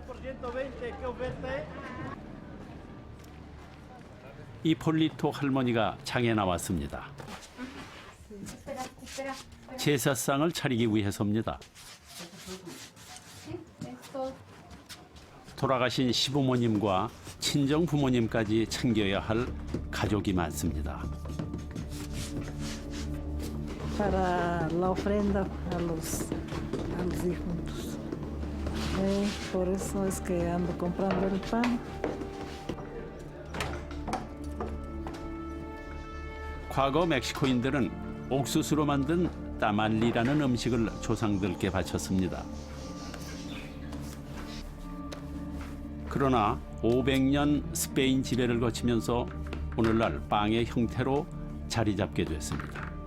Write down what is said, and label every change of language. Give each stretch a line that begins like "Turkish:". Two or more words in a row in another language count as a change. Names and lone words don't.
Korean: 이폴리토 할머니가 장에 나왔습니다. 제사상을 차리기 위해서입니다. 돌아가신 시부모님과 친정 부모님까지 챙겨야 할 가족이 많습니다.
Spanish: Para la ofrenda a los difuntos. Por eso es que ando comprando el pan.
Korean: 과거 멕시코인들은 옥수수로 만든 따말리라는 음식을 조상들께 바쳤습니다. 그러나 500년 스페인 지배를 거치면서 오늘날 빵의 형태로 자리 잡게 됐습니다.